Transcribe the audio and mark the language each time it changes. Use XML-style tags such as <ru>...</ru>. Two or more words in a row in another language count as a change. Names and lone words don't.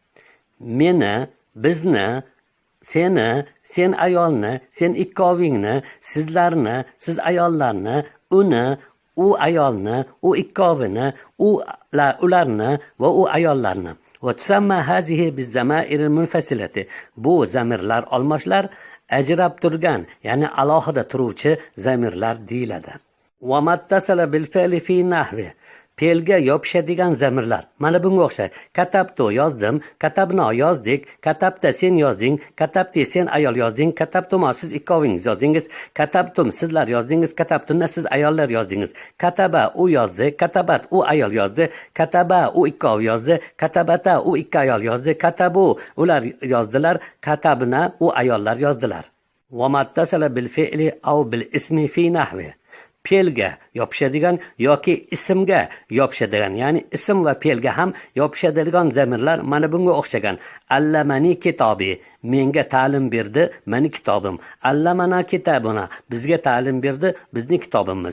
<uz>Meni, bizni, seni, sen ayolni, sen ikkovingni, sizlarni, siz ayollarni, uni, u ayolni, u ikkovini, ularni va u ayollarni.</uz> <ar>وتسمى هذه بالزمائر المنفصلة.</ar> <uz>Bu zamirlar olmoshlar ajrab turgan, ya'ni alohida turuvchi zamirlar deyiladi.</uz> <ar>وما اتصل بالفعل في نحو.</ar> <uz>Fe'lga yopishadigan zamirlar. Mana bunga o'xshaydi. Katabtu yozdim, katabno yozdik, katabta sen yozding, katabti sen ayol yozding, katabtuma siz ikkovingiz yozdingiz, katabtum sizlar yozdingiz, katabtunna siz ayollar yozdingiz. Kataba u yozdi, katabat u ayol yozdi, kataba u ikkov yozdi, katabata u ikki ayol yozdi, katabu ular yozdilar, katabna u ayollar yozdilar.</uz> <ar>وما اتصل بالفعل أو بالاسم في نحو.</ar> <uz>fe'lga yopishadigan yoki ismga yopishadigan, ya'ni ism va fe'lga ham yopishadigan zamirlar mana bunga o'xshagan.</uz> <ar>علمني كتابي,</ar> <uz>menga ta'lim berdi, meni kitobim.</uz> <ar>علمنا كتابنا,</ar> <uz>bizga ta'lim berdi, bizning kitobimiz.</uz>